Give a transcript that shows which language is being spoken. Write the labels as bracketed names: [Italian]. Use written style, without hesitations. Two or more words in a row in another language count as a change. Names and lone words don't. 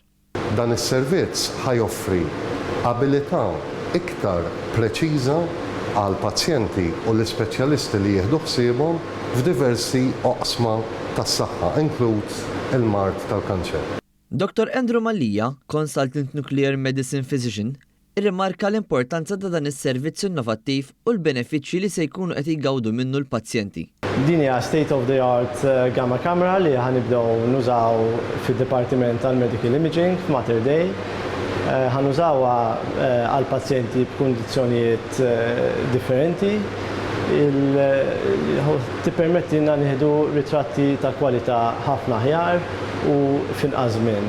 [Maltese] Dan is-servizz ħajoffri abilità iktar preċiża għal pazjenti u l-ispeċjalisti li jieħdu ħsiebhom f'diversi oqsma tas-saħħa, inkluż il-mard tal-kanċer. Dr. Andrew Mallija, [English] Consultant Nuclear Medicine Physician, [Maltese] irrimarka l-importanza ta' dan is-servizz innovattiv u l-benefiċċji li se jkunu qed jgawdu minnu l-pazjenti. Din hija [English] state of the art gamma camera [Maltese] li ħanibdew nużaw fid-Dipartiment tal- [English] Medical Imaging [Maltese] f'Mater Dei. Ħanużawha għal pazjenti b'kundizzjonijiet differenti. Tippermettilna nieħdu ritratti ta' kwalità ħafna aħjar u f'inqas żmien.